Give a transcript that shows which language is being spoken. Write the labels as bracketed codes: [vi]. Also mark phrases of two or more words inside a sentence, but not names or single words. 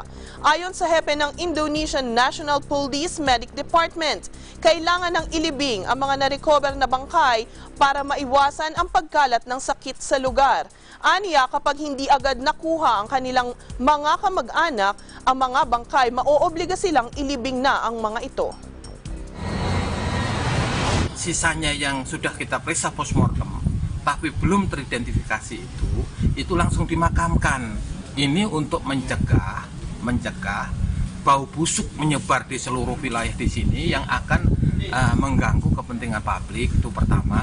[tl] Ayon sa hepe ng Indonesian National Police Medic Department, kailangan ng ilibing ang mga na-recover na bangkay para maiwasan ang pagkalat ng sakit sa lugar. Aniya, kapag hindi agad nakuha ang kanilang mga kamag-anak, ang mga bangkay, maoobliga silang ilibing na ang mga ito. [id] Sisanya yang sudah kita periksa postmortem, tapi belum teridentifikasi itu langsung dimakamkan. Ini untuk mencegah bau busuk menyebar di seluruh wilayah di sini yang akan mengganggu kepentingan publik, itu pertama.